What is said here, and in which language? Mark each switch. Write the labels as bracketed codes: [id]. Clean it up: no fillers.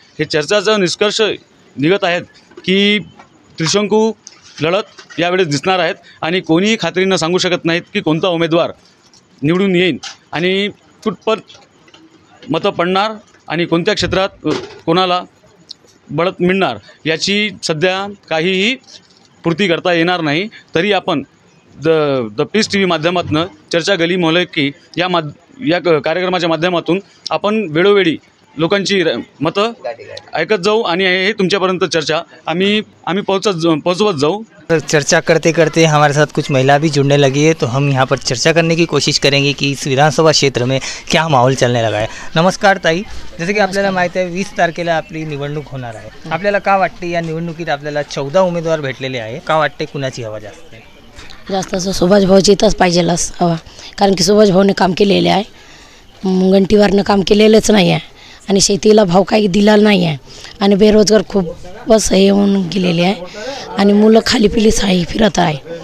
[mr] हे चर्चाचा निष्कर्ष निघत आहेत की त्रिशंकू लढत यावेळेस दिसणार आहेत आणि कोणीही खात्रीनं सांगू शकत नाहीत की कोणता उमेदवार निवडून येईल आणि कुठपत मतं पडणार आणि कोणत्या क्षेत्रात कोणाला बढत मिळणार याची सध्या काहीही पूर्ती करता येणार नाही. तरी आपण द पीस TV माध्यमातून चर्चा गली मोहल्ले की या कार्यक्रमाच्या माध्यमातून आपण वेळोवेळी लोकांची मतं ऐकत जाऊ आणि हे तुमच्यापर्यंत चर्चा आम्ही पोहोचवत जाऊ. [hi] चर्चा करते करते हमारे साथ कुछ महिला भी जुड़ने लगी है, तो हम यहाँ पर चर्चा करने की कोशिश करेंगे कि इस विधानसभा क्षेत्र में क्या माहौल चलने लगा है. [mr] नमस्कार ताई, जसे की आपल्याला माहिती आहे 20 तारखेला आपली निवडणूक होणार आहे. आपल्याला का वाटते या निवडणुकीत आपल्याला 14 उमेदवार भेटलेले आहे, का वाटते कुणाची हवा जास्त आहे? जास्त असं सुभाष भाऊची इथंच पाहिजेलच हवा, कारण की सुभाष भाऊने काम केलेले आहे, गंटीवारनं काम केलेलंच नाही आहे आणि शेतीला भाव काही दिला नाही आहे आणि बेरोजगार खूप बस हे होऊन गेलेले आहे आणि मुलं खाली पिलीच आहे फिरत आहे.